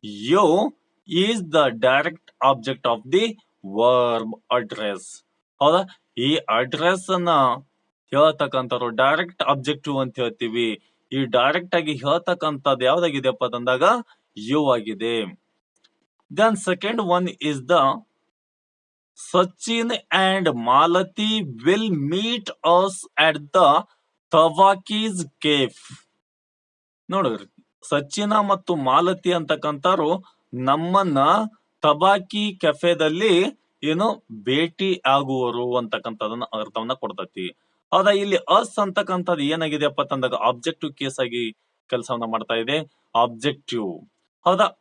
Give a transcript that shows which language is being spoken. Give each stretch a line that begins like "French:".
English: You is the direct object of the verb address.
Kannada: ಹೌದಾ? ಈ address ಅನ್ನ ಹೇಳ್ತಕ್ಕಂಥವ್ರು direct objective ಅಂತ ಹೇಳ್ತೀವಿ. ಈ ಡೈರೆಕ್ಟ್ ಆಗಿ ಹೇಳ್ತಕ್ಕಂಥದ್ದು ಯಾವ್ದಾಗಿದೆಯಪ್ಪ ಅಂತಂದಾಗ ಯು ಆಗಿದೆ.
English: Then second one is the Sachin and Malati will meet us at the Tavaki's Cafe.
Kannada: ನೋಡಿದ್ರಿ, ಸಚಿನ ಮತ್ತು ಮಾಲತಿ ಅಂತಕ್ಕಂಥವ್ರು ನಮ್ಮನ್ನ ತಬಾಕಿ ಕೆಫೆದಲ್ಲಿ ಭೇಟಿ ಆಗುವರು ಅಂತಕ್ಕಂಥದನ್ನ ಅರ್ಥವನ್ನ ಕೊಡ್ತತಿ. ಹೌದಾ? ಇಲ್ಲಿ ಅಸ್ ಅಂತಕ್ಕಂಥದ್ದು ಏನಾಗಿದೆಯಪ್ಪ ಅಂತಂದಾಗ ಆಬ್ಜೆಕ್ಟಿವ್ ಕೇಸ್ ಆಗಿ ಕೆಲಸವನ್ನ ಮಾಡ್ತಾ ಇದೆ. ಆಬ್ಜೆಕ್ಟಿವ್. ಹೌದಾ?